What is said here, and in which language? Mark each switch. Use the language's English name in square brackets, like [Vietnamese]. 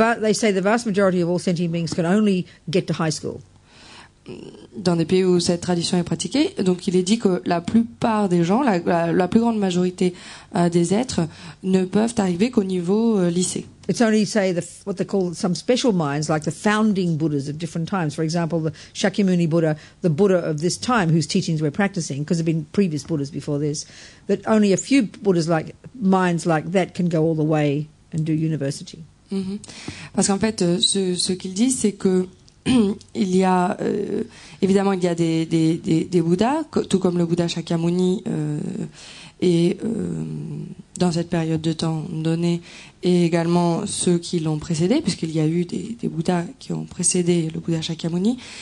[English] they say the vast majority of all sentient beings can only get to high school. [French] Dans des pays où cette tradition est pratiquée, donc il est dit que la plupart des gens, la plus grande majorité des êtres, ne peuvent arriver qu'au niveau lycée. [English] It's only, say, what they call some special minds, like the founding Buddhas of different times. For example, the Shakyamuni Buddha, the Buddha of this time, whose teachings we're practicing, because there have been previous Buddhas before this, that only a few Buddhas minds like that can go all the way and do university. Mm-hmm. [French] Parce qu'en fait, ce qu'il dit, c'est que il y a évidemment il y a des Bouddhas, tout comme le Bouddha Shakyamuni et dans cette période de temps donnée, et également ceux qui l'ont précédé, puisqu'il y a eu des Bouddhas qui ont précédé le Bouddha Shakyamuni.